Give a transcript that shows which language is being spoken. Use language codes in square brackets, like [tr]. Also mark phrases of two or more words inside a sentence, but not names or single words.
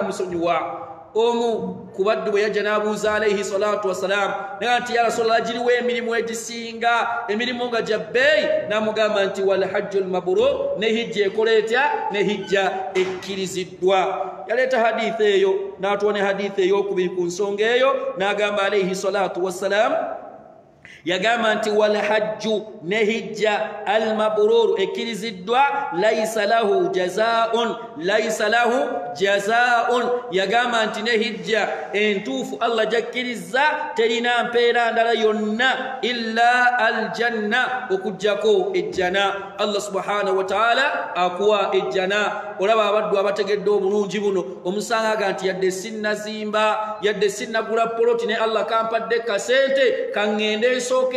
[lg] amusonyiwa omu kubaddu bwe yajja n'abuuza [ar] عليه الصلاة والسلام [lg] naye nti [ar] يا رسول الله [lg] giriwo emirimu egisinga emirimu nga gya bbeeyi n'amugamba nti [ar] والحج المبرور [lg] ne hijja ekola etya ne hijja ekkiriziddwa yaleeta hadithi eyo n'atuwa ne hadithi ey'okubiri ku nsonga eyo n'agamba [ar] عليه الصلاة والسلام [lg] yagamba nti [ar] والحج [lg] ne hijja [ar] المبرور [lg] ekkiriziddwa [ar] ليس له [lg] jazaa'un yagamba nti ne hijja entuufu Allah jakkiriza terina mpeera ndala yonna [ar] إلا الجنة [lg] okujjako ejjana. Allah [ar] سبحانه وتعالى [lg] akuwa ejjana. Olaba abaddu abategedde obulungi buno omusanga nti yadde sinnazimba yadde sinnagula poloti ne Allah kampadde kasente kangende nsooke